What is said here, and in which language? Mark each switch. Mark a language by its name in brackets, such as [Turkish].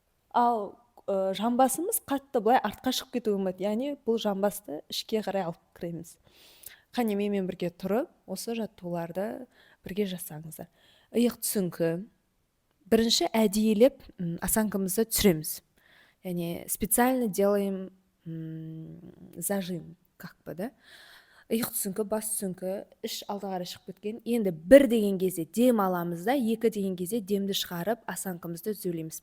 [Kazakh] Ал жамбасымыз қатты былай артқа шығып кетуі болмайды, яғни бұл жамбасты ішке қарай алып кіреміз. Қане менімен бірге тұрып, осы жаттығуларды бірге жасаңыздар. Иық түсіңкі. Бірінші әдейілеп осанкамызды түсіреміз. [Russian] Яғни специально делаем зажим, как бы, да? [Kazakh] Иық түсіңкі, бас түсіңкі, іш алдыға қарай шығып кеткен. Енді бір деген кезде дем аламыз да, екі деген кезде демді шығарып, осанкамызды түзулейміз.